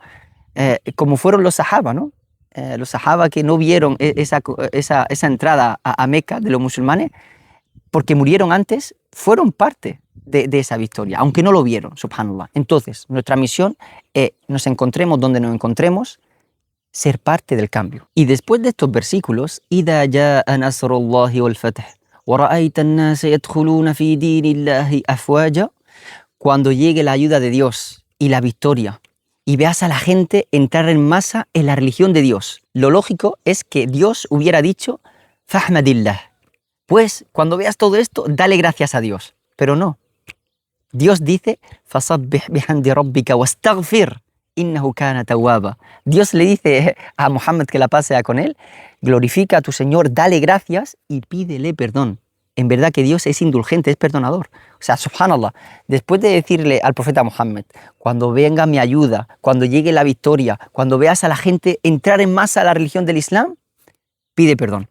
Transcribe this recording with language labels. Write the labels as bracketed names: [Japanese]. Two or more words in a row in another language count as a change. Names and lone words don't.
[Spanish] Como fueron los sahaba, ¿no? Los sahaba que no vieron esa entrada a Meca de los musulmanes, porque murieron antes, fueron parte de esa victoria, aunque no lo vieron, subhanallah. Entonces, nuestra misión es, nos encontremos donde nos encontremos, ser parte del cambio. Y después de estos versículos, [Arabic] إِذَا جَاءَ نَصْرُ اللَّهِ وَالْفَتْحُ وَرَأَيْتَ النَّاسَ يَدْخُلُونَ فِي دِينِ اللَّهِ أَفْوَاجًا, [Spanish] cuando llegue la ayuda de Dios y la victoria, y veas a la gente entrar en masa en la religión de Dios. Lo lógico es que Dios hubiera dicho, fahmadillah. Pues cuando veas todo esto, dale gracias a Dios. Pero no. Dios dice, [Arabic] فسبح بحمد ربك واستغفر، إنه كان توابا. [Spanish] Dios le dice a Muhammad, que la paz sea con él, glorifica a tu Señor, dale gracias y pídele perdón. En verdad que Dios es indulgente, es perdonador. O sea, subhanallah, después de decirle al profeta Muhammad, cuando venga mi ayuda, cuando llegue la victoria, cuando veas a la gente entrar en masa a la religión del Islam, pide perdón.